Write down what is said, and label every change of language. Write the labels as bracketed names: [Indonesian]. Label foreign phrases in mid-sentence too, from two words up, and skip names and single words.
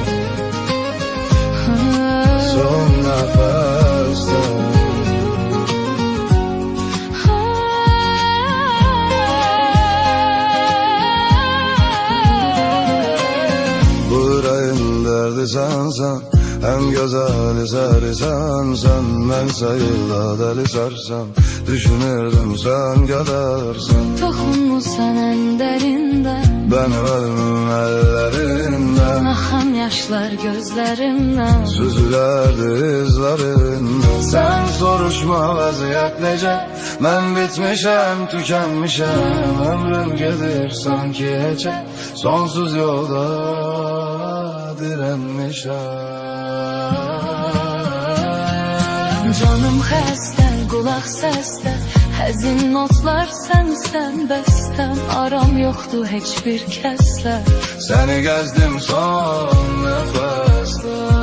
[Azerbaijani] Son nəfəsdə. Bu ürəyin dərdi sənsən, [Turkish] en güzel eseri sensen. Ben sayıla deli sarsam, düşünürdüm sen kadarsan. [Azerbaijani] Toxunmusan en derindən, [Turkish] Benim ölümüm ellerinden. [Azerbaijani] axan yaşlar gözlərimdən. [Turkish] Süzülerdi izlerinden. [Azerbaijani] Sen soruşma vaziyet nece, ben bitmişem, tükenmişem. [Turkish] Ömrüm gelir sanki hece, sonsuz yolda direnmişem. [Azerbaijani] Canım xəstə, qulaq səsdə, həzin notlar sənsən bəstəm. Aram yoxdur heç bir kəslə, [Turkish] Seni gezdim son nefeste.